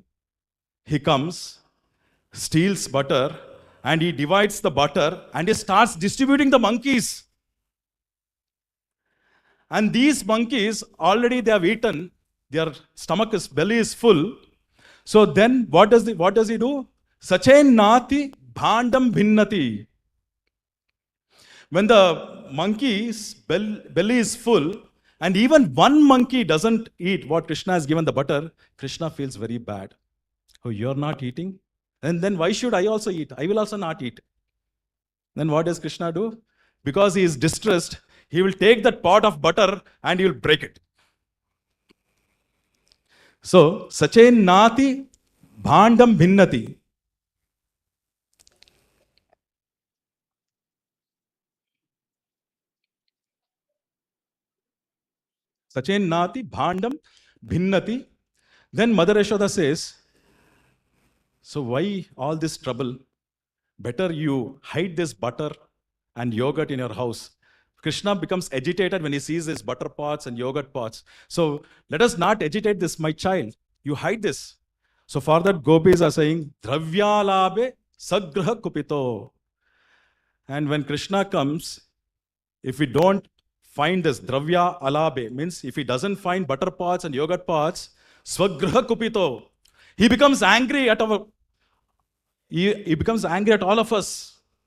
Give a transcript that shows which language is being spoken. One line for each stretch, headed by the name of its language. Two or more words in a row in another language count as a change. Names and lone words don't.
English: He comes, steals butter, and he divides the butter and he starts distributing the monkeys. And these monkeys, already they have eaten, their belly is full. So then what does he do?
Sanskrit: Sachain nati bhandam bhinnati.
English: When the monkey's belly is full, and even one monkey doesn't eat what Krishna has given the butter, Krishna feels very bad. Oh, you're not eating? And then why should I also eat? I will also not eat. Then what does Krishna do? Because he is distressed, he will take that pot of butter and he will break it. So,
Sanskrit: Sachain nati bhandam bhinnati. Sachain nati bhandam bhinnati.
English: Then Mother Yashoda says, so why all this trouble? Better you hide this butter and yogurt in your house. Krishna becomes agitated when he sees his butter pots and yogurt pots. So let us not agitate this, my child. You hide this. So for that, gopis are saying,
Sanskrit: Dravyalabe sagraha kupito.
English: And when Krishna comes, if we don't find this
Sanskrit: dravya alabe,
English: means if he doesn't find butter pots and yogurt pots,
Sanskrit: swagraha kupito.
English: He becomes angry at he becomes angry at all of us.